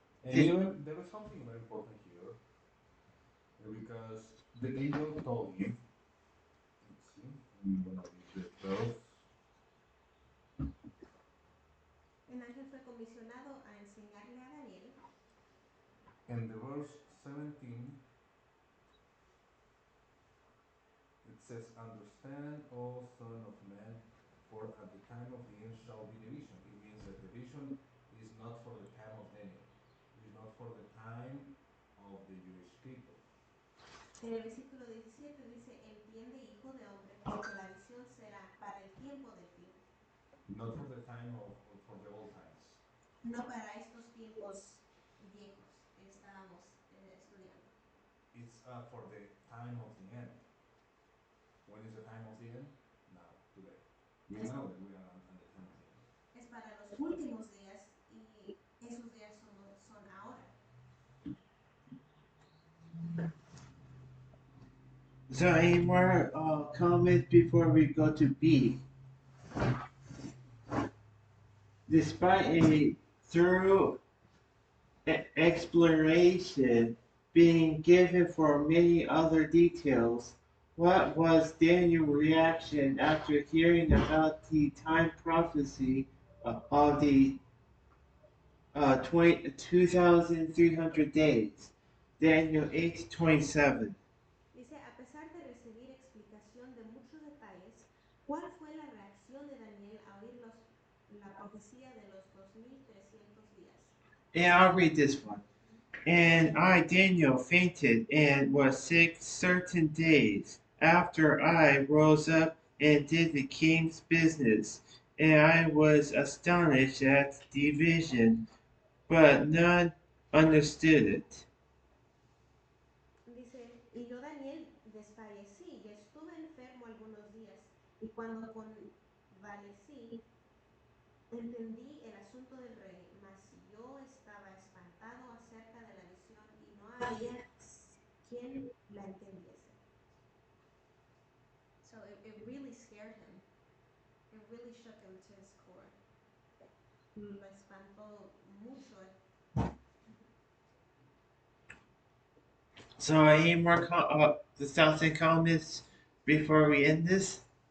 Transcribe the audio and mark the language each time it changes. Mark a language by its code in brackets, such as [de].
[en] And even there is something very important here, because the angel told him. Let's see, I'm gonna read the verse. [es] El ángel fue comisionado a enseñarle a Daniel. [en] And the verse 17, it says, "Understand, O son of man, for at the time of the end shall be the vision." It means that the vision is not for the time of Daniel. It is not for the time of the Jewish people. [es] En el versículo 17 dice, entiende, hijo de hombre, porque la visión será para el tiempo del fin. [en] Not for the time of for the old times. [es] No para estos tiempos viejos que estábamos estudiando. [en] It's for the time of the end. When is the time of the end? Now, today. We know that we are on the time of the end. [es] Es para los últimos días y esos días son ahora. [en] So any more comments before we go to B? Despite a thorough exploration being given for many other details, what was Daniel's reaction after hearing about the time prophecy of the 2,300 days? Daniel 8:27. [es] Dice, a pesar de recibir explicación de muchos detalles, ¿cuál fue la reacción de Daniel a oír la profecía de los 2,300 días? [en] And I'll read this one. And I, Daniel, fainted and was sick certain days. After I rose up and did the king's business, and I was astonished at the vision, but none understood it. [es] Dice, y yo Daniel desfallecí y estuve enfermo algunos días, y cuando convalecí, entendí el asunto del rey, mas yo estaba espantado acerca de la visión y no había quien la entendiese. [en] So it really scared him. It really shook him to his core. [es] Lo espantó mucho. [en] So, any more thoughts and comments before we end this?